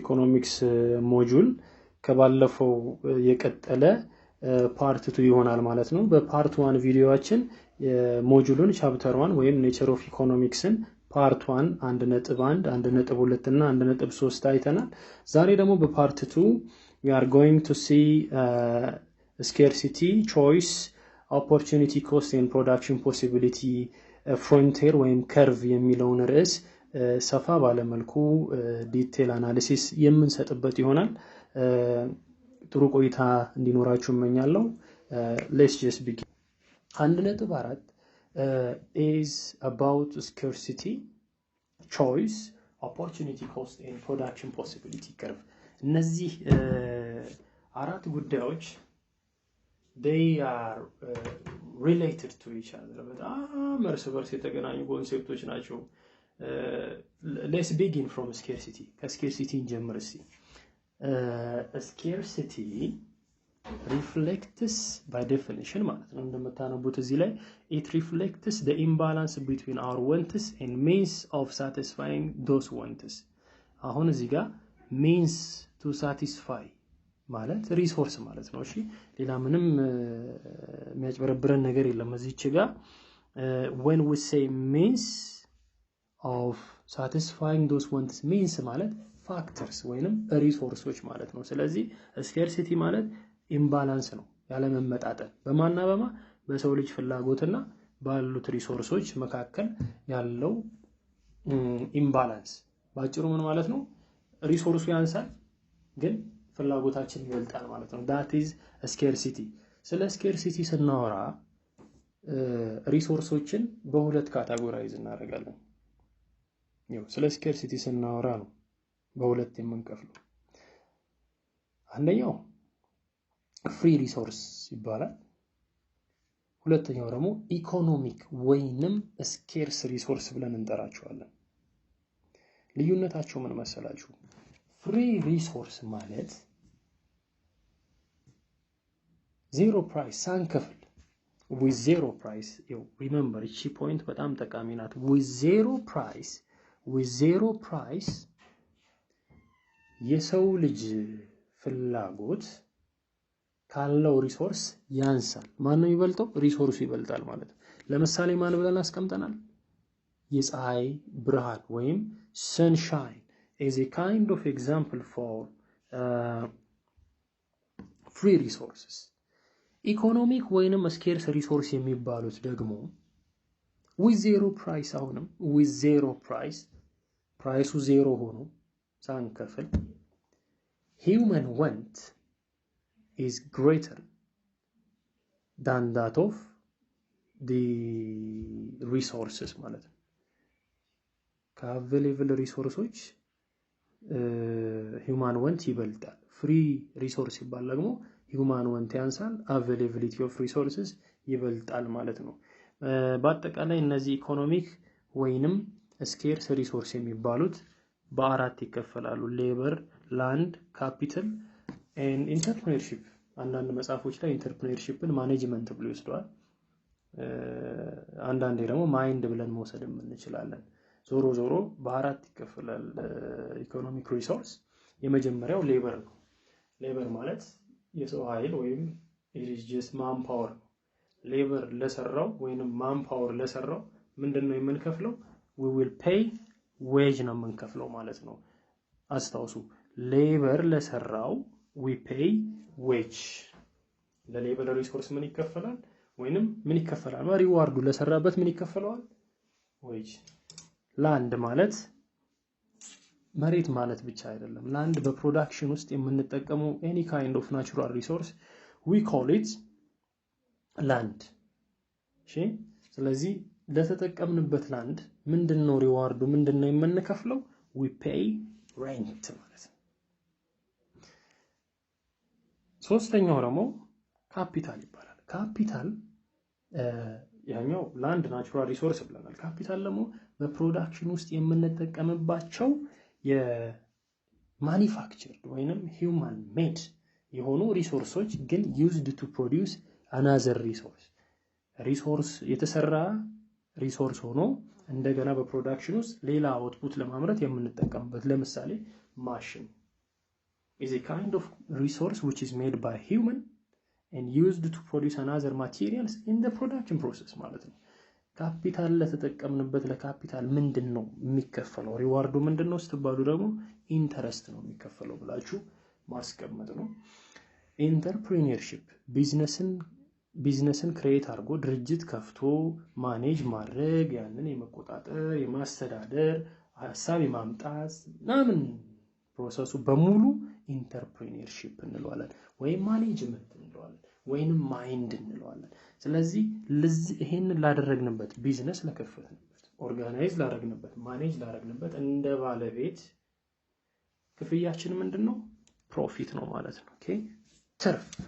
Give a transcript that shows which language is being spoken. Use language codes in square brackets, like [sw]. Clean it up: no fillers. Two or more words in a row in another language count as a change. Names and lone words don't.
[en] economics module [am] ከባለፈው የቀጠለ ፓርት 2 ይሆናል ማለት ነው። በፓርት 1 ቪዲዮአችን ሞጁሉን ቻፕተር 1 ወይም [en] nature of economicsን [am] ፓርት 1 1.1 1.2 እና 1.3 አይተናል። ዛሬ ደግሞ በፓርት 2 [en] we are going to see scarcity choice opportunity cost and production possibility frontier [am] ወይም curve የሚለውን ርዕስ ሰፋ ባለ መልኩ [en] detail analysis [am] የምንሰጥበት ይሆናል። ጥሩ ቆይታ እንዲኖራችሁ እመኛለሁ። [en] let's just begin. 1.4 is about scarcity choice opportunity cost and production possibility curve. [am] እነዚህ አራት ጉዳዮች [en] they are related to each other. [am] በጣም እርስ በርስ የተገናኙ ኮንሴፕቶች ናቸው። [en] let's begin from scarcity. [am] ከscarcity እንጀምር እስቲ። [en] scarcity reflects by definition [am] ማለት ነው እንደምታነቡት እዚህ ላይ [en] it reflects the imbalance between our wants and means of satisfying those wants. [am] አሁን እዚህ ጋር [en] means to satisfy [am] ማለት ሪሶርስ ማለት ነው። እሺ ሌላ ምንም የሚያጭበረብረን ነገር የለም እዚህች ጋር [en] when we say means of satisfying those wants means [am] ማለት ፋክተርስ ወይንም ሪሶርሶች ማለት ነው። ስለዚህ scarcity ማለት ኢምባላንስ ነው ያለመመጣጠን በማና በሰው ልጅ ፍላጎትና ባሉት ሪሶርሶች መካከል ያለው ኢምባላንስ ባጭሩ ምን ማለት ነው? ሪሶርሱ ያንሳል ግን ፍላጎታችን ይበልጣል ማለት ነው። [en] that is scarcity። [am] ስለ scarcity ስናወራ ሪሶርሶችን በሁለት ካታጎራይዝ እናደርጋለን። ስለ scarcity ስናወራ ነው በሁለት የምንከፍለው። አንደኛው [en] free resource [am] ይባላል። ሁለተኛው ደግሞ ኢኮኖሚክ ወይንም [en] scarce resource [am] ብለን እንጠራቸዋለን። ልዩነታቸው ምን መሰላችሁ? [en] free resource ማለት zero price ሳንከፍል with zero price. [am] remember እቺ ፖይንት በጣም ጠቃሚ ናት። [en] with zero price [am] የሰው ልጅ ፍላጎት ካለው ሪሶርስ ያንሳል። ማን ነው ይበልጣው? ሪሶርሱ ይበልጣል ማለት ነው። ለምሳሌ ማን ብለን አስቀምጠናል? የፀሐይ ብርሃን ወይም [en] sunshine is a kind of example for free resources. ኢኮኖሚክ ወይንም scarce resource [am] የሚባሉት ደግሞ [en] with zero price አሁንም with zero price [am] ፕራይሱ ዜሮ ሆኖ ሳንከፍል [en] human want is greater than that of the resources [am] ማለት ነው። ከአቬሌብል ሪሶርሶች [en] human want [am] ይበልጣል። [en] free resource [am] ይባል ደግሞ [en] human want [am] ያንሳል፣ [en] availability of resources [am] ይበልጣል ማለት ነው። በአጠቃላይ እነዚህ ኢኮኖሚክ ወይንም [en] scarce resource [am] የሚባሉት በአራት ይከፈላሉ። [en] labour, land, capital and entrepreneurship። [am] አንዳንድ መጽሐፎች ላይ ኢንተርፕሬነርሺፕን ማኔጅመንት ብሎ ይወስደዋል። አንዳንዴ ደግሞ ማይንድ ብለን መውሰድም እንችላለን። ዞሮ በአራት ይከፈላል [en] economic resource። [am] የመጀመሪያው ሌበር ነው። ሌበር ማለት የሰው ኃይል ወይም [en] it is just manpower። [am] ሌበር ለሰራው ወይንም manpower ለሰራው ምንድነው የምንከፍለው? [en] we will pay wage [am] ነው የምንከፍለው ማለት ነው። አስታውሱ ሌበር ለሰራው [en] we pay wage። [am] ለሌበር ሪሶርስ ምን ይከፈላል ወይንም ምን ይከፈላል? ሪዋርዱ ለሰራበት ምን ይከፈለዋል? wage። ላንድ ማለት መሬት ማለት ብቻ አይደለም። ላንድ በፕሮዳክሽን ውስጥ የምንጠቀመው [en] any kind of natural resource we call it land። [am] እሺ ስለዚህ ለተጠቀምንበት ላንድ ምንድነው ሪዋርዱ? ምንድነው የምንከፍለው? [en] we pay rent [am] ማለት ነው። ሶስተኛው ደግሞ ካፒታል ይባላል። ካፒታል ያኛው ላንድ [en] natural resource [am] ብለናል። ካፒታል ደግሞ በፕሮዳክሽን ውስጥ የምንጠቀምባቸው የማኒፋክቸርድ ወይንም [en] human made [am] የሆኑ ሪሶርሶች ግን [en] used to produce another [am] ሪሶርስ የተሰራ ሪሶርስ ሆኖ እንደገና በፕሮዳክሽን ውስጥ ሌላ አውትፑት ለማምረት የምንጠቀምበት ለምሳሌ ማሽን [en] is a kind of resource which is made by human and used to produce another materials in the production process [am] ማለት ነው። ካፒታል ለተጠቀምንበት ለካፒታል ምንድነው የሚከፈለው ሪዋርዱ ምንድነው ስትባሉ ደግሞ ኢንተረስት ነው የሚከፈለው ብላችሁ ማስቀመጥ ነው። ኢንተርፕሪነርሺፕ ቢዝነስን ክሬት አድርጎ ድርጅት ከፍቶ ማኔጅ ማድረግ ያንን የመቆጣጠር የማስተዳደር ሐሳብ የማምጣት ምናምን ፕሮሰሱ በሙሉ ኢንተርፕሪነርሺፕ እንለዋለን ወይም ማኔጅመንት እንለዋለን ወይንም ማይንድ እንለዋለን። ስለዚህ ይሄንን ላደረግንበት ቢዝነስ ለከፈትንበት ኦርጋናይዝ ላደረግንበት ማኔጅ ላደረግንበት እንደ ባለቤት ክፍያችን ምንድነው ፕሮፊት ነው ማለት ነው። ኦኬ ትርፍ